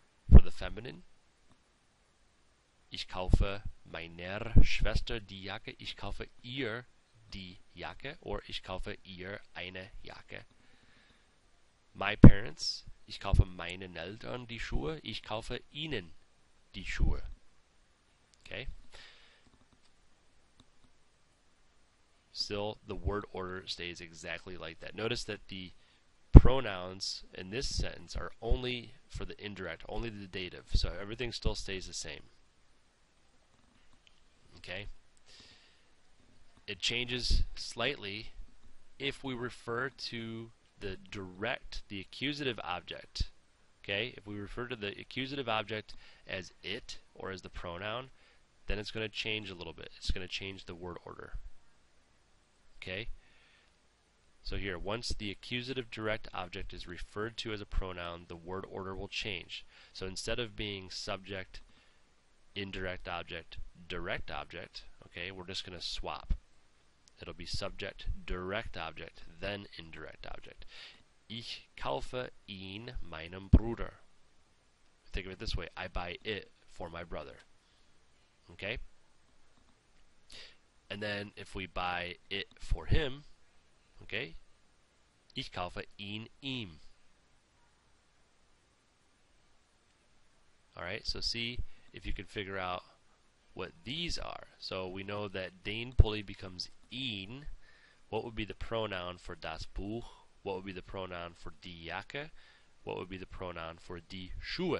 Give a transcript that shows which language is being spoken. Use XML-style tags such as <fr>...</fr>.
<en>For the feminine,</en> <de>ich kaufe meiner Schwester die Jacke, ich kaufe ihr die Jacke,</de> <en>or</en> <de>ich kaufe ihr eine Jacke.</de> <en>My parents,</en> <de>ich kaufe meinen Eltern die Schuhe, ich kaufe ihnen die Schuhe.</de> <en>Okay? Still, the word order stays exactly like that. Notice that the pronouns in this sentence are only for the indirect, only the dative, so everything still stays the same. Okay? It changes slightly if we refer to the accusative object. Okay? If we refer to the accusative object as it or as the pronoun, then it's going to change a little bit. It's going to change the word order. Okay? So here, once the accusative direct object is referred to as a pronoun, the word order will change. So instead of being subject, indirect object, direct object, okay, we're just going to swap. It'll be subject, direct object, then indirect object.</en> <de>Ich kaufe ihn meinem Bruder.</de> <en>Think of it this way, I buy it for my brother. Okay? And then if we buy it for him, okay,</en> <de>ich kaufe ihn ihm.</de> <en>Alright, so see if you can figure out what these are. So we know that den Pulli becomes ihn. What would be the pronoun for das Buch? What would be the pronoun for die Jacke? What would be the pronoun for die Schuhe?</en>